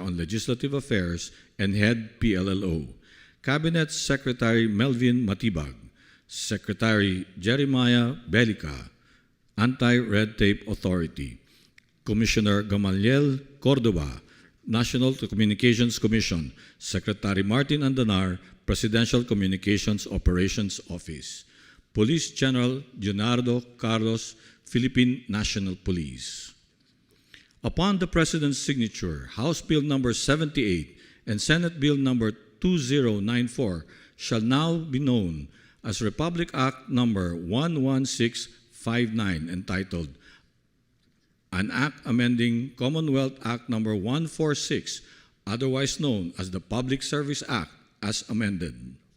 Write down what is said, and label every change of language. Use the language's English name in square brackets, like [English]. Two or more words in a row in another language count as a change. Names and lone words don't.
[English] on Legislative Affairs and Head PLLO, Cabinet Secretary Melvin Matibag, Secretary Jeremiah Belica, Anti-Red Tape Authority, Commissioner Gamaliel Cordova, National Communications Commission, Secretary Martin Andanar, Presidential Communications Operations Office, Police General Leonardo Carlos, Philippine National Police. Upon the President's signature, House Bill Number 78 and Senate Bill Number 2094 shall now be known as Republic Act Number 11659, entitled An Act Amending Commonwealth Act Number 146, otherwise known as the Public Service Act, as amended.